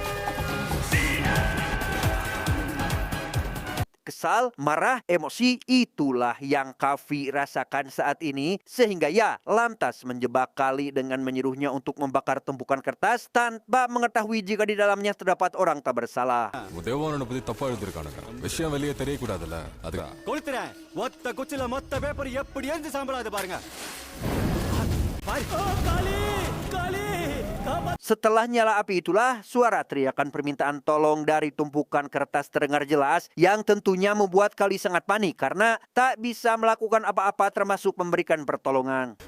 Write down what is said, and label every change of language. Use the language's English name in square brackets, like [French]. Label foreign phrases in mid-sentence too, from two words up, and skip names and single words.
[Indonesian] Kesal, marah, emosi, itulah yang Kavi rasakan saat ini, sehingga ia lantas menjebak Kali dengan menyuruhnya untuk membakar tumpukan kertas tanpa mengetahui jika di dalamnya terdapat orang tak bersalah. [Tamil] தேவானனை பத்தி தப்பா எழுதிருக்கானுங்க. விஷயம் வெளியே தெரியக்கூடாதுல்ல, அதுதான். கொளுத்துறேன். ஒத்த குச்சில மொத்த பேப்பர் எப்படி எரிஞ்சு சாம்பலாது பாருங்க. [Indonesian] Setelah nyala api itulah, suara teriakan permintaan tolong dari tumpukan kertas terdengar jelas yang tentunya membuat Kali sangat panik karena tak bisa melakukan apa-apa termasuk memberikan pertolongan.